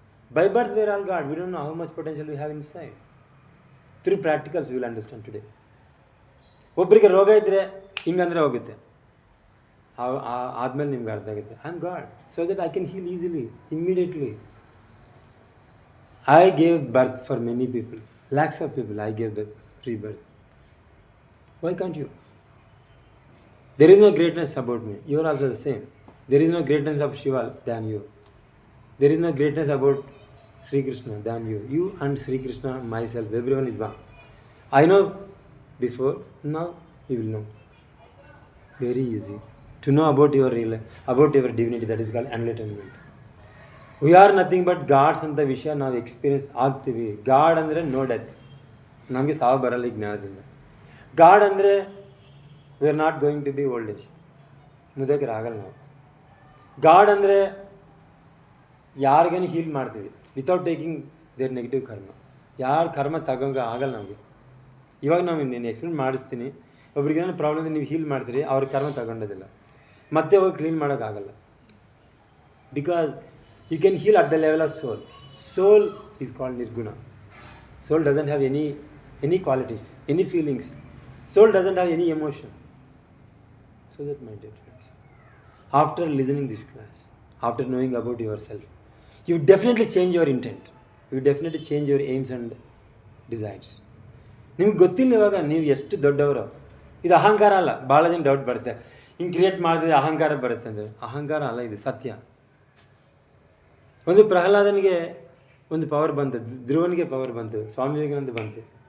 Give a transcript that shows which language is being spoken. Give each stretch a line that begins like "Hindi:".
English: By birth we're all god, we don't know how much potential we have inside. Through practicals will understand today.
Kannada: ಒಬ್ಬರಿಗೆ ರೋಗ ಇದ್ದರೆ ಹಿಂಗಂದರೆ ಹೋಗುತ್ತೆ, ಆದಮೇಲೆ ನಿಮ್ಗೆ ಅರ್ಥ ಆಗುತ್ತೆ
English: I am god, so that I can heal easily, immediately. I gave birth for many people, lakhs of people. I gave the free birth. Why can't you? There is no greatness about me. You are also the same. There is no greatness of Shiva than you. There is no greatness about Sri Krishna than you. You and Sri Krishna, myself, everyone is one. I know before, now you will know. Very easy to know about your divinity. That is called enlightenment. We are nothing but gods
Kannada: ಅಂತ ವಿಷಯ ನಾವು experience ಆಗ್ತೀವಿ. God ಅಂದರೆ no death, ನಮಗೆ ಸಾವು ಬರಲ್ಲ ಈ ಜ್ಞಾನದಿಂದ.
English: god ಅಂದರೆ we are not going to be old age,
Kannada: ಮುದುಕರಾಗಲ್ಲ ನಾವು. ಗಾಡ್ ಅಂದರೆ ಯಾರಿಗೇನು ಹೀಲ್ ಮಾಡ್ತೀವಿ
English: Without taking their negative karma.
Kannada: ಯಾರು ಕರ್ಮ ತಗೊಂಡು ಆಗಲ್ಲ ನಮಗೆ. ಇವಾಗ ನಾವು ನೀನು ಎಕ್ಸ್ಪ್ಲೇನ್ ಮಾಡಿಸ್ತೀನಿ, ಒಬ್ರಿಗೇನೋ ಪ್ರಾಬ್ಲಮ್ ನೀವು ಹೀಲ್ ಮಾಡ್ತೀರಿ, ಅವ್ರ ಕರ್ಮ ತಗೊಂಡೋದಿಲ್ಲ, ಮತ್ತೆ ಹೋಗಿ ಕ್ಲೀನ್ ಮಾಡೋಕ್ಕಾಗಲ್ಲ.
English: Because you can heal at the level of soul. Soul is called nirguna. Soul doesn't have any qualities, any feelings. Soul doesn't have any emotion. So that, my dear friends, after listening this class, after knowing about yourself, you definitely change your intent. You definitely change your aims and desires.
Kannada: ನಿಮ್ಗೆ ಗೊತ್ತಿಲ್ಲ ಇವಾಗ ನೀವು ಎಷ್ಟು ದೊಡ್ಡವರು. ಇದು ಅಹಂಕಾರ ಅಲ್ಲ. ಭಾಳ ಜನ ಡೌಟ್ ಬರುತ್ತೆ, ಹಿಂಗೆ ಕ್ರಿಯೇಟ್ ಮಾಡಿದ್ರೆ ಅಹಂಕಾರ ಬರುತ್ತೆ ಅಂದರೆ. ಅಹಂಕಾರ ಅಲ್ಲ, ಇದು ಸತ್ಯ. ಒಂದು ಪ್ರಹ್ಲಾದನಿಗೆ ಒಂದು ಪವರ್ ಬಂತು, ಧ್ರುವನಿಗೆ ಪವರ್ ಬಂತು, ಸ್ವಾಮಿ ವಿವೇಕಾನಂದ ಬಂತು.